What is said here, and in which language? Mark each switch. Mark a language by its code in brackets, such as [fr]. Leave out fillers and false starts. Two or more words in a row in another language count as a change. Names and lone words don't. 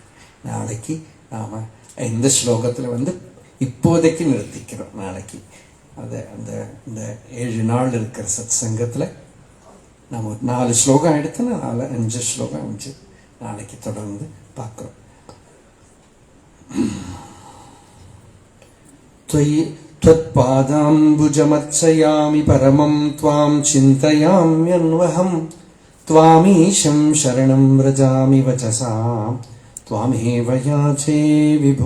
[ta] நாளைக்கு நாம இந்த ஸ்லோகத்துல இப்போதைக்கு நிறுத்திக்கிறோம். நாளைக்கு அந்த 7 நாள் இருக்கிற சத் சங்கத்துல நம்ம 4 ஸ்லோகம் எடுத்து 5 ஸ்லோகம் அமைச்சு நாளைக்கு தொடர்ந்து பார்க்கிறோம். [sa] त्वत्पादाम्बुजमर्चयामि परमं त्वां चिन्तयाम्यन्वहं त्वामीशं शरणं व्रजामि वचसा त्वामेव याचे विभो.